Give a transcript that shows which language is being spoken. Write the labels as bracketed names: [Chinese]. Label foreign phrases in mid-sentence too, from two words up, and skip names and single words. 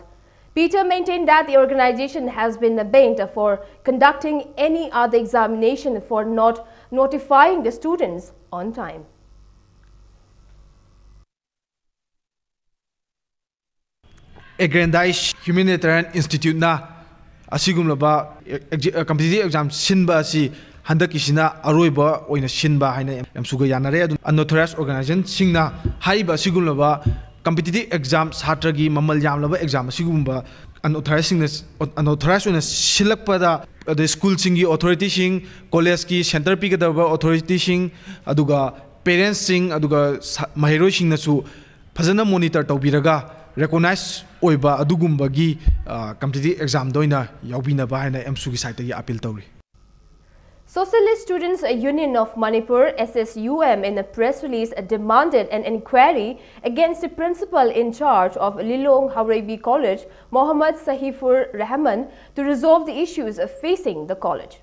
[English] Peter maintained that the organization has been banned for conducting any other examination for not notifying the students on time. [Manipuri] Aggrandized Humanitarian Institute na asigumlaba [English] competitive exam [Manipuri] sinba asi handakisina aroiba oina sinba haina yamsuga yanare adu [English] unauthorized organization [Manipuri] singna haiba asigumlaba [English] competitive exam [Manipuri] satragi mamal yamlaba exam asigumba unauthorized una silakpada [English] the school [Manipuri] singi authority sing college ki center pigadaba authority sing aduga parents aduga mahiroi sing nasu fazana monitor tawbiraga recognize oiba adugumbagi [English] competitive exam [Manipuri] doina yaubina ba haina MSU gi site gi appeal tawri. [English] Socialist Students Union of Manipur (SSUM) in a press release demanded an inquiry against the principal in charge of Lilong Haurebi College, Mohammad Sahifur Rahman, to resolve the issues facing the college.